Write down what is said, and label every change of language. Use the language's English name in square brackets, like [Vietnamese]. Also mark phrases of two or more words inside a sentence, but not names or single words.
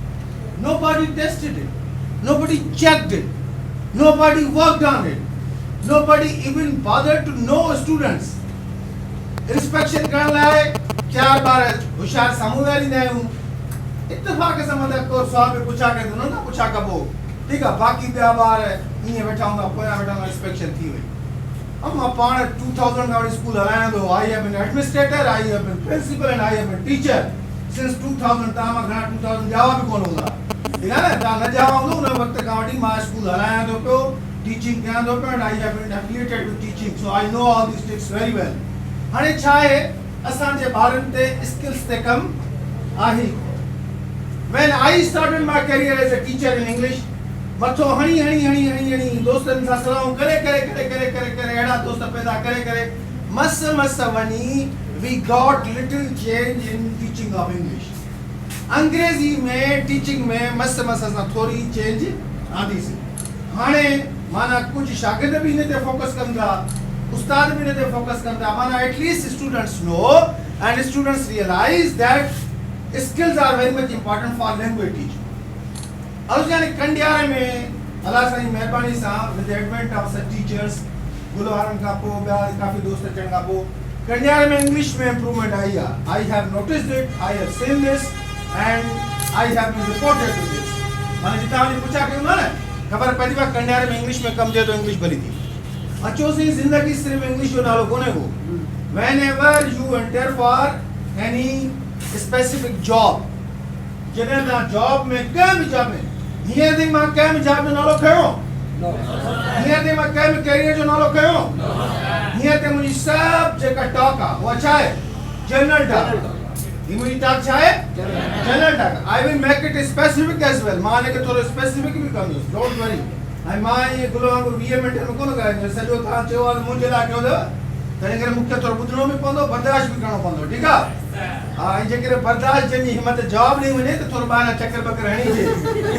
[English] Nobody tested it, nobody checked it, nobody worked on it, nobody even bothered to know students। [Sindhi] इंस्पेक्शन करण लाइ 4 बार होशियार साम्हूं वेहारींदा आहियूं, इत्तेफाक सां मतिलबु को सुवाल में पुछा करे न पुछा कबो, ठीकु आहे, बाक़ी ॿिया ॿार ईअं वेठा हूंदा, पोयां वेठा हूंदा, इंस्पेक्शन थी वई। ऐं मां पाण 2000 खां वठी स्कूल हलायां थो, [English] I have been administrator, I have been principal and I have been teacher since 2000. [Sindhi] तव्हां मां घणा 2000 ॼावा बि कोन हूंदा, ठीकु आहे न, तव्हां न ॼावा हूंदो, उन वक़्त खां वठी मां स्कूल हलायां थो पियो, टीचिंग कयां थो पियो, [English] And I have been affiliated with teaching, so I know all these tips very well. [Sindhi] हाणे छा आहे, असांजे ॿारनि ते स्किल्स ते कमु आहे। [English] When I started my career as a teacher in English, [Sindhi] मथो हणी दोस्तनि सां सलाहूं करे अहिड़ा दोस्त पैदा करे मस वञी [English] we got little change in teaching of English। [Sindhi] अंग्रेजी में टीचिंग में मस सां थोरी चेंज आंदीसीं। हाणे माना कुझु शागिर्द बि हिन ते फोकस कनि था, उस्ताद बि हिन ते फोकस कनि था, माना [English] at least students know and students realize that skills are very much important for language teaching। [Sindhi] also यानी कंडियारे में अल्लाह साईं महिरबानी सां [English] with the advent of such teachers [Sindhi] गुलवारन का पोइ ॿिया काफ़ी दोस्त अचण खां पोइ कंडियारे में इंग्लिश में इम्प्रूवमेंट आई आहे। [English] I have noticed it, I have seen this and I have been reported to this। [Sindhi] माना जितां वञी पुछा कयूं था न, ख़बर पवंदी आहे कंडियारे में इंग्लिश में कमु थिए थो, इंग्लिश भली थी अचोसीं, ज़िंदगी सिर्फ़ु इंग्लिश जो नालो कोन्हे को। [English] whenever you enter for any specific job, [Sindhi] जॾहिं तव्हां जॉब में कंहिं बि जॉब में, हींअर ताईं मां कंहिं बि जॉब जो नालो खयो, हींअर ताईं मां कंहिं बि कैरियर जो नालो खयो, हींअर ताईं मुंहिंजी सभु जेका टॉक आहे उहा छा आहे, [English] general talk. [Sindhi] ही मुंहिंजी टॉक छा आहे, [English] general talk. I will make it specific as well, [Sindhi] मां हिनखे थोरो स्पेसिफिक बि कंदुसि, [English] don't worry. [Sindhi] ऐं मां इएं गुल वांगुरु 20 मिंट में कोन ॻाल्हाईंदुसि, सॼो तव्हां चयो आहे मुंहिंजे लाइ कयो अथव, तंहिं करे मूंखे थोरो ॿुधणो बि पवंदो, बर्दाश्त बि करिणो पवंदो, ठीकु आहे। हा, ऐं जेकॾहिं बर्दाश्त जंहिंजी हिमत जवाबु ॾेई वञे त थोरो ॿाहिरां चकर बकर हणी अचे।